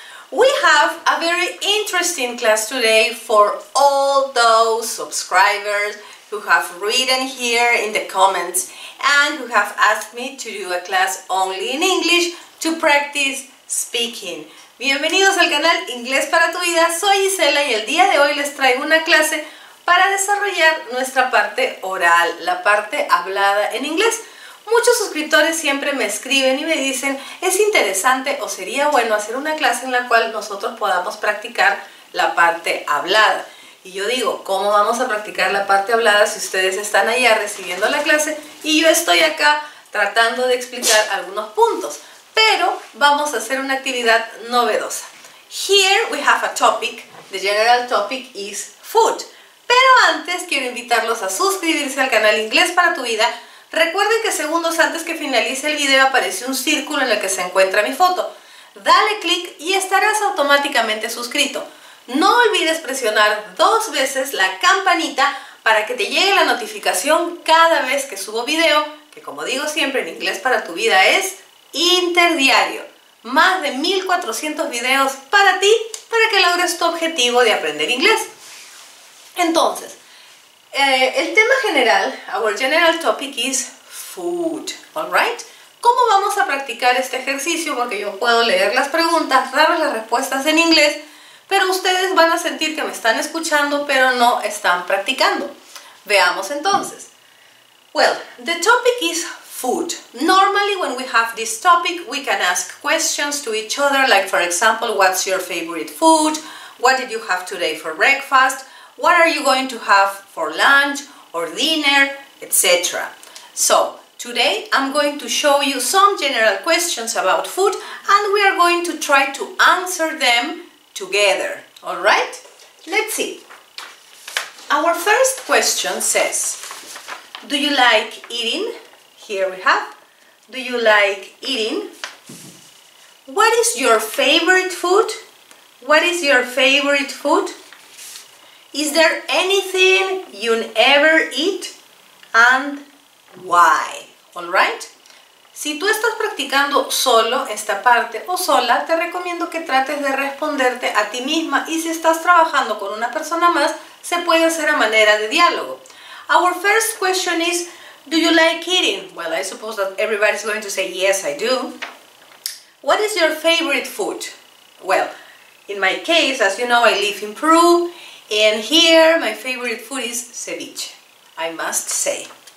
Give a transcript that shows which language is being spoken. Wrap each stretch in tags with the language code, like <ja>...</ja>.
<en>We have a very interesting class today for all those subscribers who have written here in the comments and who have asked me to do a class only in English to practice speaking.</en> <es>Bienvenidos al canal Inglés para tu vida, soy Gisela y el día de hoy les traigo una clase para desarrollar nuestra parte oral, la parte hablada en inglés. Muchos suscriptores siempre me escriben y me dicen, es interesante o sería bueno hacer una clase en la cual nosotros podamos practicar la parte hablada. Y yo digo, ¿cómo vamos a practicar la parte hablada si ustedes están allá recibiendo la clase y yo estoy acá tratando de explicar algunos puntos? Pero vamos a hacer una actividad novedosa.</es> <en>Here we have a topic, the general topic is food.</en> <es>Pero antes quiero invitarlos a suscribirse al canal Inglés para tu vida. Recuerden que segundos antes que finalice el video aparece un círculo en el que se encuentra mi foto. Dale clic y estarás automáticamente suscrito. No olvides presionar 2 veces la campanita para que te llegue la notificación cada vez que subo video, que como digo siempre en Inglés para tu vida es interdiario. Más de 1400 videos para ti, para que logres tu objetivo de aprender inglés. Entonces, el tema general,</es> <en>our general topic is food, alright?</en> <es>¿Cómo vamos a practicar este ejercicio? Porque yo puedo leer las preguntas, darles las respuestas en inglés, pero ustedes van a sentir que me están escuchando, pero no están practicando. Veamos entonces.</es> <en>Well, the topic is food. Normally when we have this topic, we can ask questions to each other, like for example, what's your favorite food? What did you have today for breakfast? What are you going to have for lunch or dinner, etc. So, today I'm going to show you some general questions about food and we are going to try to answer them together, alright? Let's see. Our first question says, do you like eating? Here we have, do you like eating? What is your favorite food? What is your favorite food? Is there anything you never eat? And why? Alright?</en> <es>Si tú estás practicando solo esta parte o sola, te recomiendo que trates de responderte a ti misma y si estás trabajando con una persona más, se puede hacer a manera de diálogo.</es> <en>Our first question is, do you like eating? Well, I suppose that everybody's going to say, yes, I do. What is your favorite food? Well, in my case, as you know, I live in Peru. And here, my favorite food is ceviche, I must say.</en>